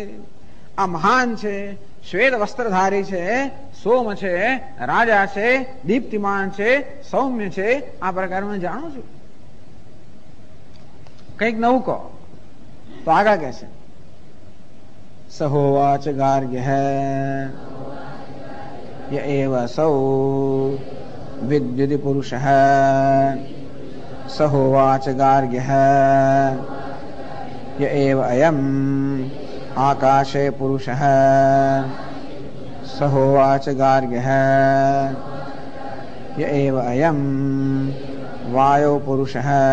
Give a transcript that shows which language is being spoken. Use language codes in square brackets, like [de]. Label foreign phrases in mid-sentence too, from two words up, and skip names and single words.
[gu] આ મહાન છે, શ્વેત વસ્ત્રધારી છે, સોમ છે, રાજા છે, દીપ્તિમાન છે, સૌમ્ય છે, આ પ્રકારે હું જાણું છું. કંઈક નવું કહો. તો આગળ કહે છે [sa] स होवाच गार्ग्यः य एव असौ विद्युति पुरुषः स होवाच गार्ग्यः य एव अयम् आकाशे पुरुषः स होवाच गार्ग्यः य एव अयम् वायो पुरुषः